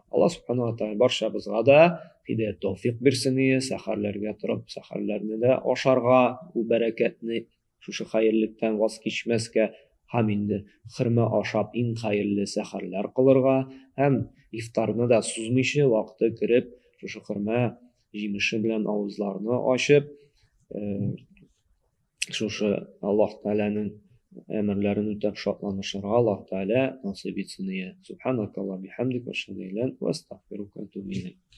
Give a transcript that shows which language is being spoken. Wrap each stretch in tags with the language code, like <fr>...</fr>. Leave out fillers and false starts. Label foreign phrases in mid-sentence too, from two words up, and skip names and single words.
<tt>Аллаһ</tt> <ar>سبحانه وتعالى</ar> <tt>барчабызга да һидаят тәүфыйк бирсен, сәхәрләргә торып, сәхәрләрне дә ашарга, ул бәрәкәтне шушы хәерлектән ваз кичмәскә һәм инде хөрмә ашап иң хәерле сәхәрләр кылырга һәм ифтарны да сузмыйча вакыты кереп, шушы хөрмә җимеше белән авызларны ачып, шушы Аллаһ Тәгаләнең әмерләрен үтәп шатланышырга Аллаһ Тәгалә насыйп итсен.</tt> <ar>سبحانك اللهم بحمدك وأشهد أن لا إله إلا أنت وأستغفرك وأتوب إليك.</ar>